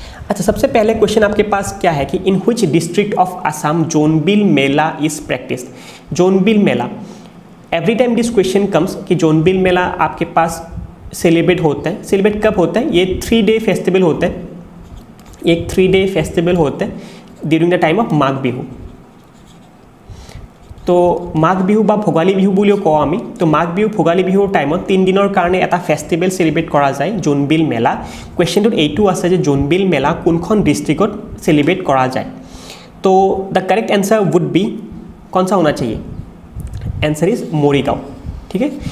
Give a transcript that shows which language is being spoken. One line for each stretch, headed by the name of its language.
Hindi: अच्छा, सबसे पहले क्वेश्चन आपके पास क्या है कि
English: In which district of Assam Jonbeel Mela is practised.
Hindi: जोनबिल Mela,
English: every time this question comes
Hindi: कि जोनबिल मेला आपके पास सेलिब्रेट होता है। सेलिब्रेट कब होता है? ये 3 डे फेस्टिवल होता है, एक 3 डे फेस्टिवल होता है
English: During the time of Magh Bihu.
Assamese: तो माঘ বিহু বা ভোগালী বিহু বুলিও কওঁ আমি। তো মাঘ বিহু ভোগালী বিহুৰ টাইমত 3 দিনৰ কাৰণে এটা ফেষ্টিভেল সেলিব্ৰেট কৰা যায়, জোনবিল মেলা। কুৱেশ্যনটোত এইটো আছে যে জোনবিল মেলা কোনখন ডিস্ট্रिक्टত सेलिब्रेट करा जाए।
Hindi: तो
English: the correct answer would be,
Hindi: कौन सा होना चाहिए?
English: answer is Morigaon,
Hindi: ठीक है।